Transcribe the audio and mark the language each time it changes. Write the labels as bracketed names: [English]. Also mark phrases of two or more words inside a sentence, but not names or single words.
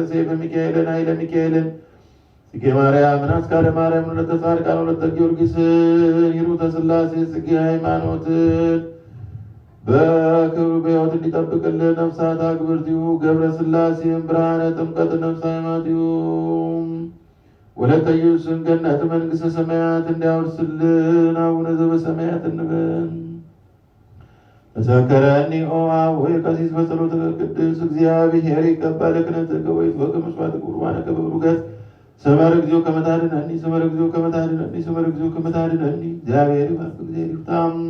[Amharic] ሰይፈ ሚካኤልን፣ ኃይለ ሚካኤልን፣ ጽጌ ማርያምን፣ አስካለ ማርያምን፣ ወለተ ጻድቃን፣ ወለተ ጊዮርጊስን፣ ሂሩተ ሥላሴ፣ ጽጌ ሃይማኖትን በክብሩ በሕይወት እንዲጠብቅልን [Geez] ነፍሳት አግብርቲሁ [Amharic] ገብረ ሥላሴን ብርሃነ ጥምቀት ነፍሰ ሃይማኖቲሁ ወለተ ኢየሱስን ገነተ መንግሥተ ሰማያት እንዲያወርስልን አቡነ ዘበሰማያት እንበል። [Geez] ተዘከረኒ ኦ አቡየ ቀሲስ በጸሎትከ ቅድስት እግዚአብሔር ይቀበል ክህነትከ ወይትወከ መስዋዕተ ቁርባንከ በብሩከት ሰመረ እግዚኦ ከመ ታድኅነኒ ሰመረ እግዚኦ ከመ ታድኅነኒ ሰመረ እግዚኦ ከመ ታድኅነኒ [Amharic] እግዚአብሔር ይባርክ እግዚአብሔር ይፍታም